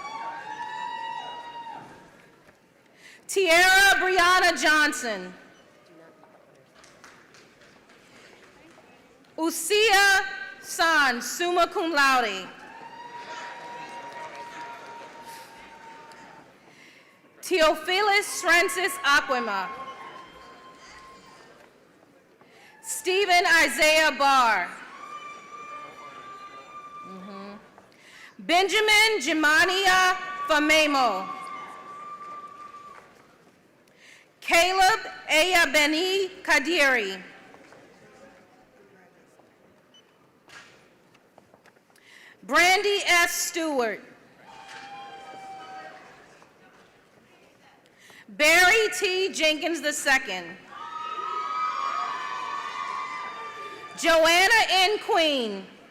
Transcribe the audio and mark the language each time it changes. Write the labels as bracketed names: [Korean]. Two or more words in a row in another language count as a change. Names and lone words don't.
[English] Tierra Brianna Johnson. Usia San, [Latin] summa cum laude. [English] Theophilus Francis Aquima. Stephen Isaiah Barr. Benjamin Jimania Famemo. Caleb Ayabeni Kadiri. Brandy S. Stewart. Barry T. Jenkins II. Joanna N. Queen.